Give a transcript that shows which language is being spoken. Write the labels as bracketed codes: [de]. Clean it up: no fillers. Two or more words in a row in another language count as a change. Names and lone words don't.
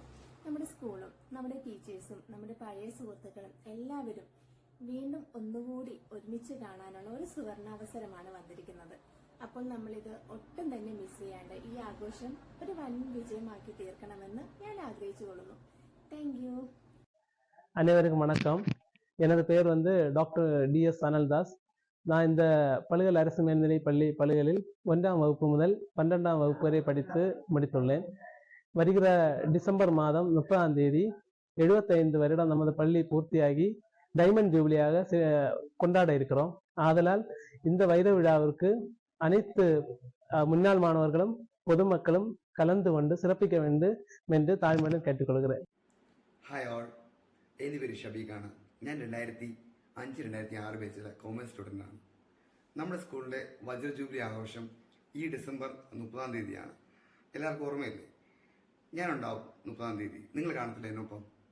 [ml] നമ്മുടെ സ്കൂളും നമ്മുടെ ടീച്ചേഴ്സും നമ്മുടെ പഴയ സുഹൃത്തുക്കളും എല്ലാവരും വീണ്ടും ഒന്നുകൂടി ഒരുമിച്ച് കാണാനുള്ള ഒരു സുവർണാവസരമാണ് വന്നിരിക്കുന്നത്. അപ്പോൾ നമ്മളിത് ഒട്ടും തന്നെ മിസ് ചെയ്യാണ്ട് ഈ ആഘോഷം ഒരു വൻ വിജയമാക്കി തീർക്കണമെന്ന് ഞാൻ ആഗ്രഹിച്ചുകൊള്ളുന്നു. [en] thank you. [ta] அனைவருக்கும் வணக்கம். எனது பெயர் டாக்டர் DS அனல்தாஸ். நான் இந்த பளுகல் அரசு மேல்நிலைப் பள்ளி பளுகலில் 1ஆம் வகுப்பு முதல் 12ஆம் வகுப்பு வரை படித்து முடித்துள்ளேன். வருகிற டிசம்பர் மாதம் 30ஆம் தேதி 75 வருடம் நமது பள்ளி பூர்த்தியாகி டைமண்ட் ஜூபிலியாக கொண்டாட இருக்கிறோம். ஆதலால் இந்த வைர விழாவிற்கு அனைத்து முன்னாள் மாணவர்களும் பொதுமக்களும் கலந்து கொண்டு சிறப்பிக்க வேண்டும் என்று தாழ்மையுடன் கேட்டுக்கொள்கிறேன். [en] hi all, [ml] എൻ്റെ പേര് ഷബീഖാണ്. ഞാൻ 2005-2006 ബാച്ചിലെ കോമേഴ്സ് സ്റ്റുഡൻ്റാണ്. നമ്മുടെ സ്കൂളിലെ വജ്ര ജൂബിലി ആഘോഷം ഈ ഡിസംബർ 30-ാം തീയതിയാണ്. എല്ലാവർക്കും ഓർമ്മയില്ലേ? ഞാനുണ്ടാവും 30-ാം തീയതി. നിങ്ങൾ കാണത്തില്ല എന്നൊപ്പം?